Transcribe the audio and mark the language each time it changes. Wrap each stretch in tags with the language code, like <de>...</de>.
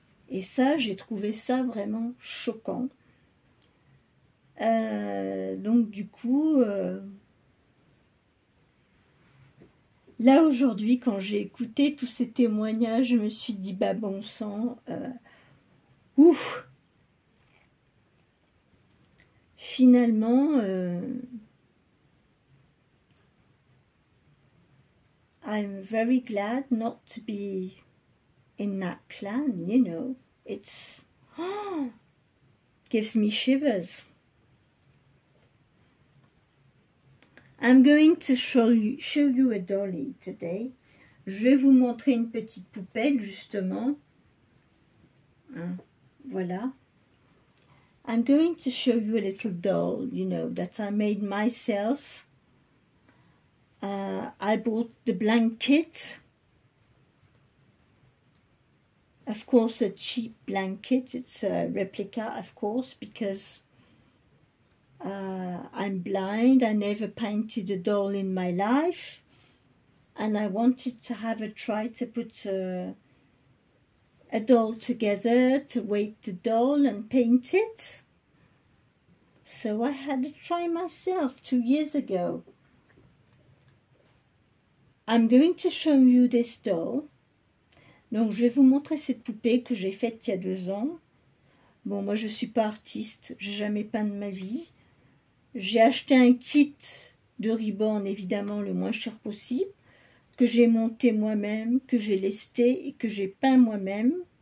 <fr>Et ça, j'ai trouvé ça vraiment choquant. Donc du coup, là aujourd'hui, quand j'ai écouté tous ces témoignages, je me suis dit, bah bon sang, ouf.</fr> <en>Finalement, I'm very glad not to be in that clan, you know. It's gives me shivers. I'm going to show you a dolly today.</en> <fr>Je vais vous montrer une petite poupelle, justement. Voilà.</fr> <en>I'm going to show you a little doll, you know, that I made myself. I bought the blanket. Of course, a cheap blanket. It's a replica, of course, because I'm blind. I never painted a doll in my life. And I wanted to have a try to put a doll together, to weight the doll and paint it. So I had to try myself 2 years ago. I'm going to show you this doll.</en> <fr>Donc je vais vous montrer cette poupée que j'ai faite il y a 2 ans. Bon, moi je suis pas artiste, j'ai jamais peint de ma vie. J'ai acheté un kit de ribbon, évidemment le moins cher possible, que j'ai monté moi-même, que j'ai lesté et que j'ai peint moi-même.</fr>